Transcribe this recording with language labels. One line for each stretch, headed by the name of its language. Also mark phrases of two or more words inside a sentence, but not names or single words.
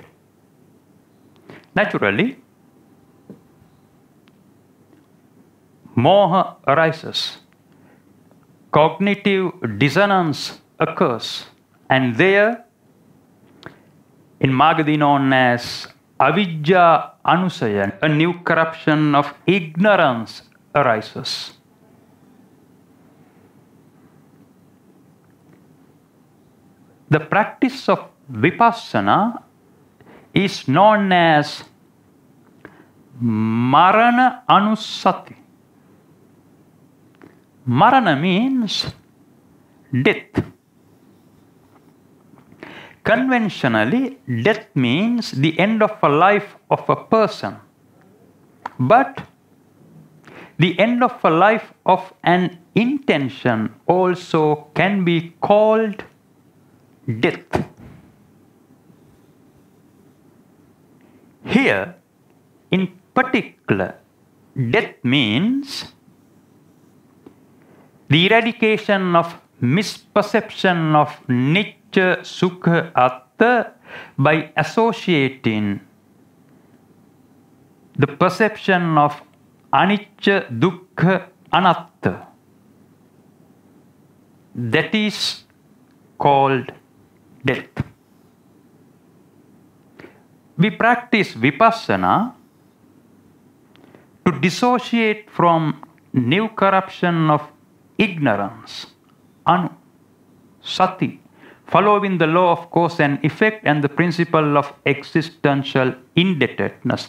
English: Naturally, moha arises, cognitive dissonance occurs, and there, in Magadhi known as
Pali: avidya anusaya,
English: a new corruption of ignorance arises. The practice of vipassana is known as
Pali: marana anussati.
English: Marana means death. Conventionally, death means the end of a life of a person. But the end of a life of an intention also can be called death. Here, in particular, death means the eradication of misperception of
Pali: nicca sukha atta
English: by associating the perception of
Pali: anicca dukkha anatta.
English: That is called death. We practice vipassana to dissociate from new corruption of ignorance,
Pali: anu, sati,
English: following the law of cause and effect and the principle of existential indebtedness.